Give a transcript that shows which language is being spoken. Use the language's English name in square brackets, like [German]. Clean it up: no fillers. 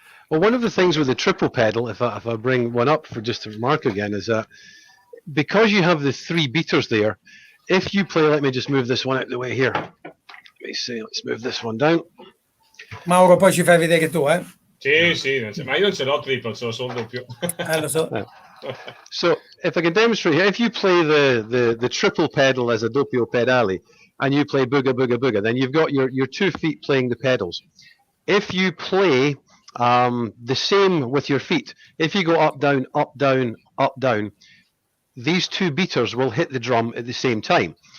[English] Well, one of the things with the triple pedal, if I bring one up for just to remark again, is that because you have the three beaters there, if you play, let me just move this one out of the way here. Let me see, let's move this one down. [Italian] Mauro, poi ci fai vedere tu, eh? Sì, ma io non ce l'ho triple, ce l'ho solo doppio. Lo so. [English] So if I can demonstrate here, if you play the triple pedal as a [Italian] doppio pedale, [English] and you play booga booga booga, then you've got your 2 feet playing the pedals. If you play the same with your feet, if you go up down up down up down, these 2 beaters will hit the drum at the same time.